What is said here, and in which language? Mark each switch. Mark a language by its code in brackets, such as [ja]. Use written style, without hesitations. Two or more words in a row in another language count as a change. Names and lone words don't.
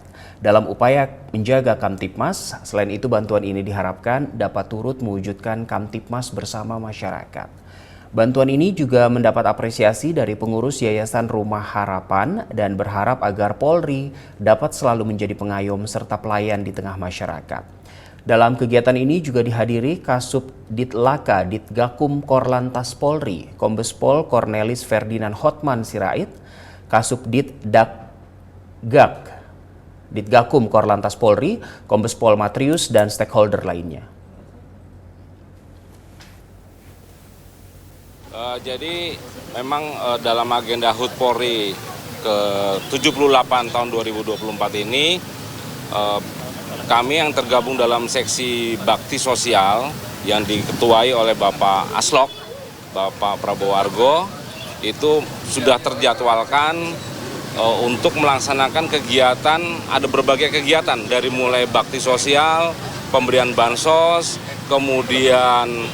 [id] Dalam upaya menjaga Kamtipmas, selain itu bantuan ini diharapkan dapat turut mewujudkan Kamtipmas bersama masyarakat. Bantuan ini juga mendapat apresiasi dari pengurus Yayasan Rumah Harapan dan berharap agar Polri dapat selalu menjadi pengayom serta pelayan di tengah masyarakat. Dalam kegiatan ini juga dihadiri Kasub Ditlaka Ditgakum Korlantas Polri, Kombes Pol Cornelis Ferdinand Hotman Sirait, Kasub Ditgakum Korlantas Polri, Kombes Pol Matrius, dan stakeholder lainnya. Jadi memang dalam agenda HUT Polri ke-78 tahun 2024 ini kami yang tergabung dalam seksi bakti sosial yang diketuai oleh Bapak Aslok, Bapak Prabowo Argo, itu sudah terjadwalkan untuk melaksanakan kegiatan, ada berbagai kegiatan dari mulai bakti sosial, pemberian bansos, kemudian